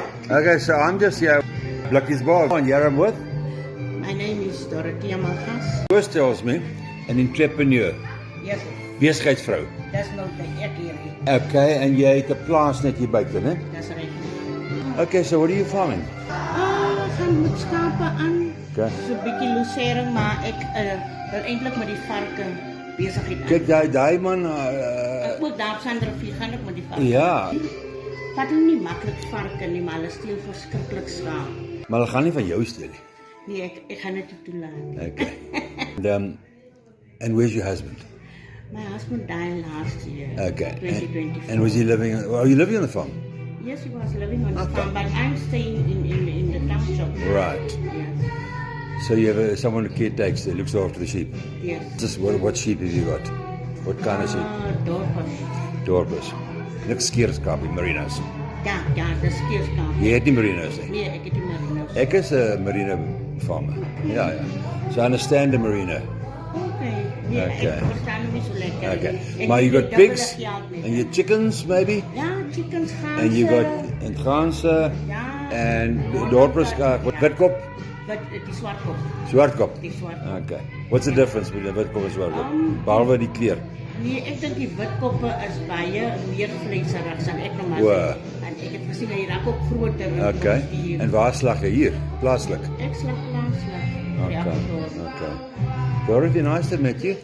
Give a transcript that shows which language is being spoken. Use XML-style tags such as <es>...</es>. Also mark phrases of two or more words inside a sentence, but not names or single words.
<en>Okay, so I'm just here, Blikkies Bar, and here I'm with. My name is Dorothea Malgas. First tells me, an entrepreneur, Yes,</en> <af>besigheidsvrou. dis nou die ek hier. Okay, en jy het 'n plaas net hier buite, né? Dis reg.</af> <en>Okay, so what are you farming?</en> <af>Gaan met skape aan. Okay. So 'n bietjie losering, maar ek wil eintlik met die varke besigheid aan. Kyk, daai man, Ek ook daar op Sandrivier gaan ek met die varke. ja, Vat hulle nie maklik varke nie, maar hulle steel verskriklik skaap. maar hulle gaan nie van jou steel nie. Nee, ek gaan dit nie toelaat. Okay.</af> <en>And where's your husband? My husband died last year. Okay. 2024. And was he living, are you living on the farm? Yes, he was living on the Okay. farm, but I'm staying in the township. Right. Yes. So you have someone who caretakes, that looks after the sheep. Yes. Just what sheep have you got? What kind of sheep? Dorpers. Dorpers.</en> <af>Niks skeerskaap, merinos. Ja, dis skeerskaap. Jy het nie merinos nie. Nee, ek het nie merinos. Ek is 'n</af> <en>merino farmer.</en> <af>Ja.</af> <en>So I understand the merino.</en> <af>Okay. Nee, Okay. ek verstaan hom nie so lekker. Okay. Ek</af> <en>Maar you</en> <af>het</af> <en>got</en> <af>dubbele</af> <en>pigs</en> <af>geld nie.</af> <en>and your chickens maybe?</en> <af>Ja, chickens gaan.</af> <en>And you got and ganse</en> <af>Ja.</af> <en>and dorpers witkop,</en> <af>Die swartkop. swartkop. Die swartkop.</af> <en>Okay. What's the difference between</en> <af>witkop en swartkop? Behalwe Behalwe die kleur. Nee, ek dink die witkoppe is baie meer vleisig, sal ek nou maar O. sê. En ek het gesien hy raak ook groter. Okay. En waar slag jy hier? Plaaslik. Ek slag plaaslik. Okay. Ja, Okay.</af> <en>Dorothy, nice to meet you.</en>